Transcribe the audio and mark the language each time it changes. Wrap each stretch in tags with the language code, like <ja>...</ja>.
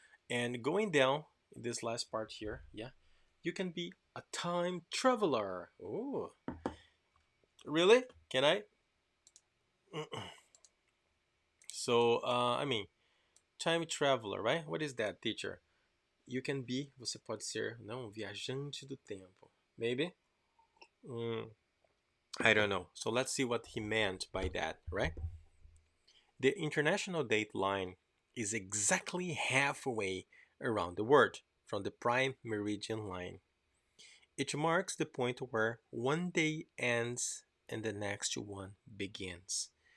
<en>And going down in this last part here, yeah, you can be a time traveler. Oh, really? Can I? So, I mean, time traveler, right? What is that, teacher? You can be,</en> <pt>você pode ser, não, viajante do tempo.</pt> <en>Maybe? I don't know. So let's see what he meant by that, right? The international date line is exactly halfway around the world from the prime meridian line. It marks the point where one day ends and the next one begins.</en>